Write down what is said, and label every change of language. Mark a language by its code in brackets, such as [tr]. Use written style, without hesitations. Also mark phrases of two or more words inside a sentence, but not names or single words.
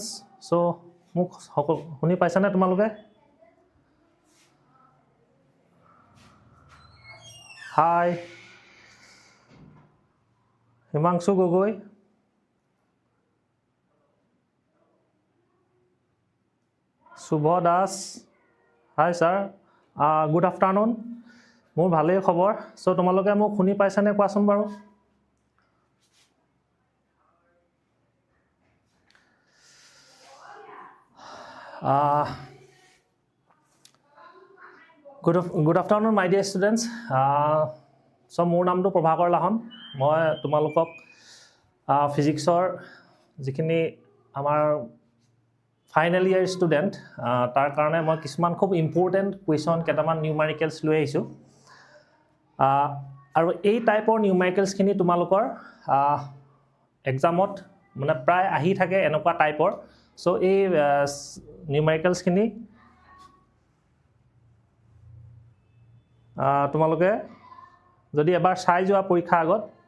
[as] So, মোক শুনি পাইছানে তোমালোকে? Hi. হিমাংশু গগৈ. শুভ দাস. [en] Hi sir. Good afternoon. [as] মোৰ ভালেই খবৰ সো তোমালোকে মোক শুনি পাইছানে কোৱাচোন বাৰু [en] good afternoon my dear students [as] সো মোৰ নামটো প্ৰভাকৰ লাহন মই তোমালোকক ফিজিক্সৰ যিখিনি আমাৰ [en] final year student [as] তাৰ কাৰণে মই কিছুমান খুব [en] important question [as] কেটামান নিউমেৰিকেলছ লৈ আহিছো আৰু এই টাইপৰ নিউমেৰিকেলছ খিনি তোমালোকৰ এক্সামত মানে প্ৰায় আহি থাকে এনেকুৱা টাইপৰ সো এই নিউমেৰিকেলছ খিনি তোমালোকে যদি এবাৰ চাই যোৱা পৰীক্ষা আগত